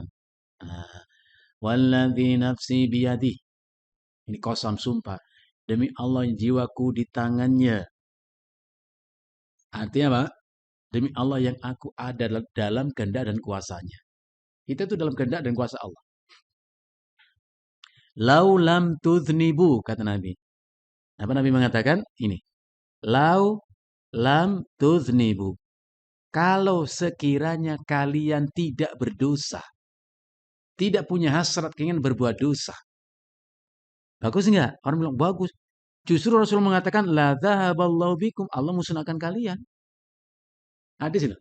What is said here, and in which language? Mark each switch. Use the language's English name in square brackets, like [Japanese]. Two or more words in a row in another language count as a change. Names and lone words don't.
[Arabic] والذي نفسي بيده. [Indonesian] Ini qasam sumpah. Demi Allah yang jiwaku di tangannya. Artinya apa? Demi Allah yang aku ada dalam kehendak dan kuasanya. Kita itu dalam kehendak dan kuasa Allah. [Arabic] لو لم تذنبوا, [Indonesian] kata Nabi. Apa Nabi mengatakan? Ini. [Arabic] لو لم تذنبوا. [Indonesian] Kalau sekiranya kalian tidak berdosa. Tidak punya hasrat keinginan berbuat dosa. Bagus enggak? Orang bilang bagus. Justru Rasul mengatakan [Arabic] لذهب الله بكم, [Indonesian] Allah musnahkan kalian. Hadis itu.